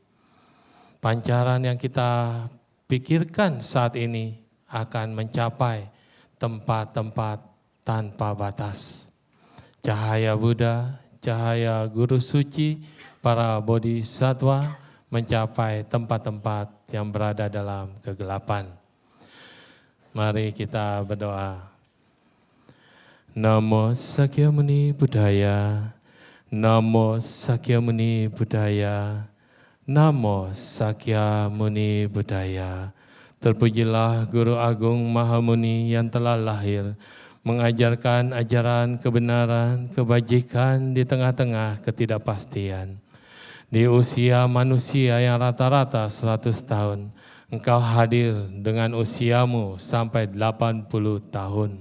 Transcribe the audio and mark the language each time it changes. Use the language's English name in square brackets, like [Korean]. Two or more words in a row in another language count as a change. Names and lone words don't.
[Indonesian] Pancaran yang kita pikirkan saat ini akan mencapai tempat-tempat tanpa batas. Cahaya Buddha, cahaya Guru Suci, para bodhisattva mencapai tempat-tempat yang berada dalam kegelapan. Mari kita berdoa. [Pali] Namo Sakyamuni Buddhaya, Namo Sakyamuni Buddhaya, Namo Sakyamuni Buddhaya. [Indonesian] Terpujilah Guru Agung Mahamuni yang telah lahir, mengajarkan ajaran kebenaran, kebajikan di tengah-tengah ketidakpastian. Di usia manusia yang rata-rata 100 tahun, Engkau hadir dengan usiamu sampai 80 tahun.